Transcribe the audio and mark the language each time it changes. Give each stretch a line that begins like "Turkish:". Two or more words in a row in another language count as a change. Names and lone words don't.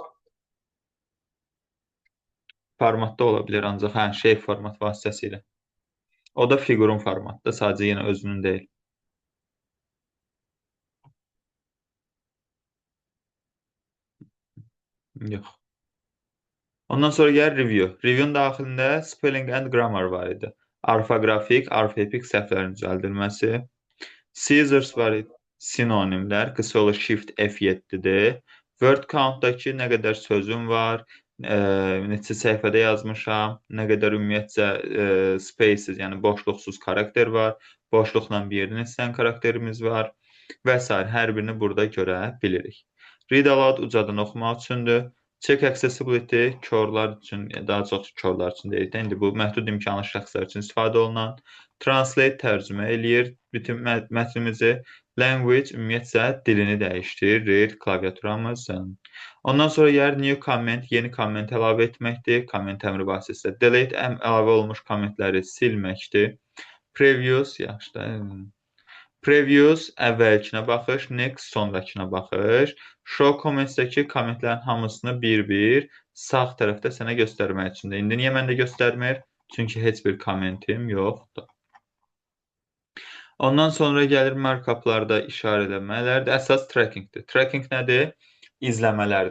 Azerbaijani: Formatda ola bilər ancaq hə,
English: shape format
Azerbaijani: vasitəsilə. O da fiqurun formatda, sadəcə yenə özünün deyil. Yox. Ondan sonra gəlir review. Review'un daxilində
English: spelling and grammar
Azerbaijani: var idi. Orfoqrafik, orfoepik səhvlərin düzəldilməsi. Scissors var idi. Sinonimlər, qısa yolu Shift F7-dir.
English: Word count-
Azerbaijani: dakı nə qədər sözüm var, neçə səhifədə yazmışam, nə qədər ümumiyyətcə spaces, yəni boşluqsuz karakter var, boşluqla bir yerdən istəyən karakterimiz var və s. Hər birini burada görə bilirik.
English: Read aloud
Azerbaijani: ucadan oxumaq üçündür.
English: Check accessibility
Azerbaijani: körlər üçün, daha çox körlər üçün deyil də, indi bu məhdud imkanlı şəxslər üçün istifadə olunan. Translate tərcümə eləyir bütün mətnimizi. Language ümumiyyətcə dilini dəyişdirir, read klaviaturamızın. Ondan sonra gəlir
English: new comment,
Azerbaijani: yeni komment əlavə etməkdir. Komment əmri vasitəsilə delete əlavə olmuş kommentləri silməkdir. Previous, yaxşı da. Previous əvvəlkinə baxış, next sonrakına baxış.
English: Show comments-
Azerbaijani: dəki kommentlərin hamısını bir-bir sağ tərəfdə sənə göstərmək üçündür. İndi niyə məndə göstərmir? Çünki heç bir kommentim yoxdur. Ondan sonra gəlir markuplarda işarələmələrdir. Əsas trackingdir. Tracking nədir? İzləmələrdir.